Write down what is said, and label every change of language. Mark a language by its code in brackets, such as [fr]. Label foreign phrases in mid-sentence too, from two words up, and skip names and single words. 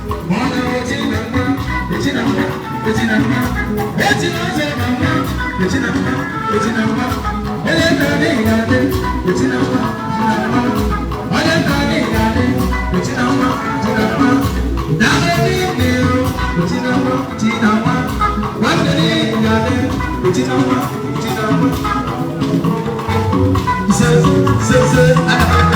[ig] Mmanụ eti na mma, eti na mma, eti na mma. Eti na eze na mma, eti na mma, eti na mma. Onye nna anyị ga-adị, eti na mma, eti na mma. Onye nna anyị ga-adị, eti na mma, eti na mma. Daalụ ndị iro, eti na mma. [en] Tina, one, one day, yeah, Tina, one, Tina, one. Say, say, say, I